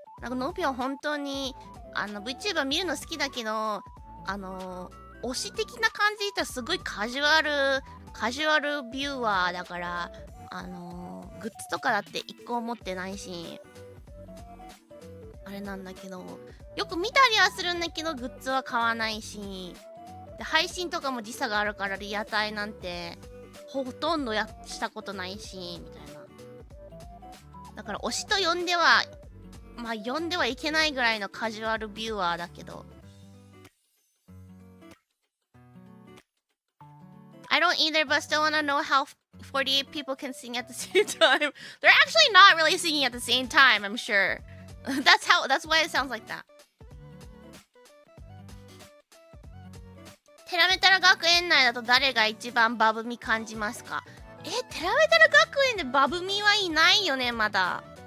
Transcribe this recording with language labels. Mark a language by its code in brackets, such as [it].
[ja] なんかノピは本当にVTuber 見るの好きだけど、推し的な感じで言ったらすごいカジュアルビューワーだから、グッズとかだって一個持ってないし、あれなんだけど、よく見たりはするんだけど、グッズは買わないし、で配信とかも時差があるからリアタイなんてほとんどしたことないし、みたいな。だから推しと呼んでは、まあ呼んではいけないぐらいのカジュアルビューワーだけど。 [en] I don't either, but still wanna know how 48 people can sing at the same time. They're actually not really singing at the same time, I'm sure. That's why it sounds like that. [ja] テラメタラ学園内だと誰が一番バブミ感じますか？テラメタラ学園でバブミはいないよね、まだ。